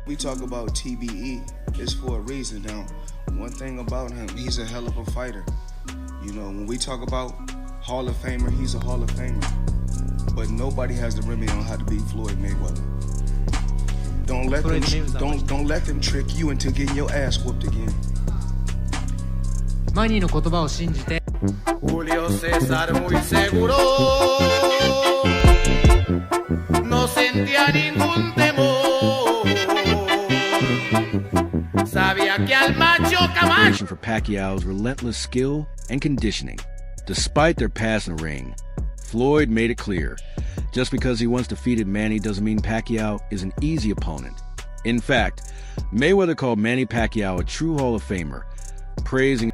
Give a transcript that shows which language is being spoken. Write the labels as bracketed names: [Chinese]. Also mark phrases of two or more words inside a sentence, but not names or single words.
[English] We talk about TBE, it's for a reason. Now, one thing about him, he's a hell of a fighter. You know, when we talk about Hall of Famer, he's a Hall of Famer. But nobody has the remedy on how to beat Floyd Mayweather. Don't let them trick you into getting your ass whooped again. [Japanese] マニーの言葉を信じて [Spanish] Julio César muy seguro no sentía ningún temor sabía que al macho Camacho [English] for Pacquiao's relentless skill and conditioning. Despite their past in the ring, Floyd made it clear, just because he once defeated Manny doesn't mean Pacquiao is an easy opponent. In fact, Mayweather called Manny Pacquiao a true Hall of Famer, praising